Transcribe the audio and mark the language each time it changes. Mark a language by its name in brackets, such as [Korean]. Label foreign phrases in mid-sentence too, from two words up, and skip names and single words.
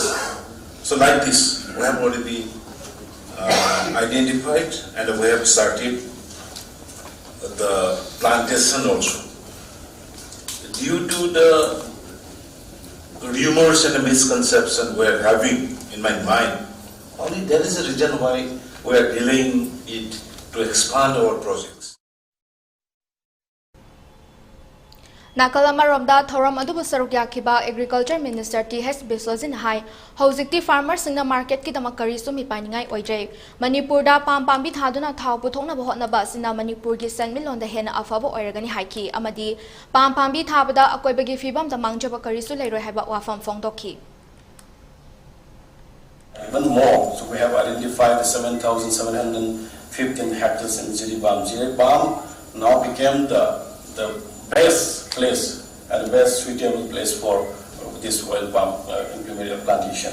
[English] So like this, we have already identified and we have started the plantation also. Due to the rumors and the misconception we are having in my mind, only there is a reason why we are delaying it to expand our projects. [Manipuri] Nakalamaramda thoram adubu saruk yakiba [English] Agriculture Minister [Manipuri] TH Bisozin hai hojikti farmers singna market ki damak karisu mipaningai oijai Manipur da pambi thaduna thau puthokna bahotna ba sina Manipur gi senmilon da hena afabo oiragani haiki amadi pambi thabada akoibagi fibam da mangjaba karisu leiroi haiba wafam phongdokhi [English] Even more, so we have identified 7,715 hectares in Jiribam. Jiribam now became the best place and the best suitable place for this oil palm plantation.